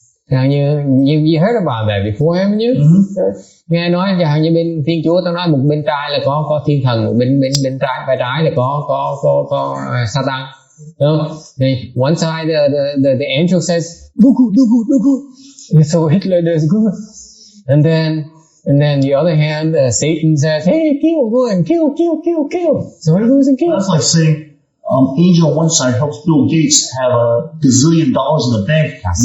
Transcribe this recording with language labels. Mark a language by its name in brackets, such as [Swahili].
[English] You heard about that before, haven't you? [Vietnamese] Nghe nói rằng như bên Thiên Chúa tao nói một bên trái là có thiên thần, một bên trái là có Satan. [English] No? One side the angel says do good. So Hitler does good, and then the other hand Satan says, hey, go and kill. So he goes and kills. That's like saying angel on one side helps Bill Gates have $1 gazillion in the bank.